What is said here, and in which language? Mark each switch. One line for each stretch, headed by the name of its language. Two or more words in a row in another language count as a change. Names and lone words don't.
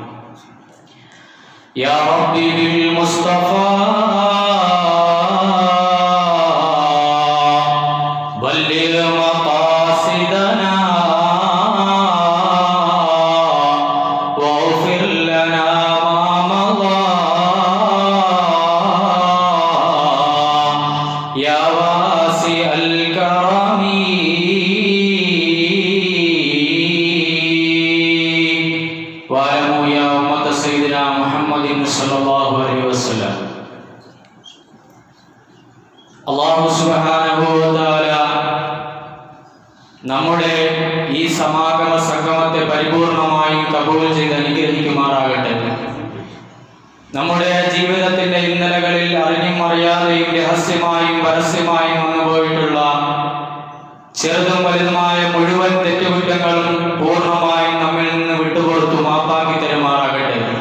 Arabic: يا ربي بالمصطفى بلغ مقاصدنا واغفر لنا ما مضى يا واسع الكرم. واعلموا يا أمة سيدنا محمد صلى الله عليه وسلم.
Malayalam: അല്ലാഹു
Arabic: سبحانه وتعالى
Malayalam: നമ്മുടെ ഈ സമാഗമ സംഗമത്തെ പരിപൂർണമായും കബൂൽ ചെയ്ത് അനുഗ്രഹിക്കുമാറാകട്ടെ. നമ്മുടെ ജീവിതത്തിന്റെ ഇന്നലകളിൽ അറിഞ്ഞും അറിയാതെയും രഹസ്യമായും പരസ്യമായും വന്നുപോയിട്ടുള്ള ചെറുതും വലുതുമായ മുഴുവൻ തെറ്റുകുറ്റങ്ങളും പൂർണ്ണമായും നമ്മിൽ നിന്ന് വിട്ടുപുറത്തു മാപ്പാക്കി തരുമാറാകട്ടെ.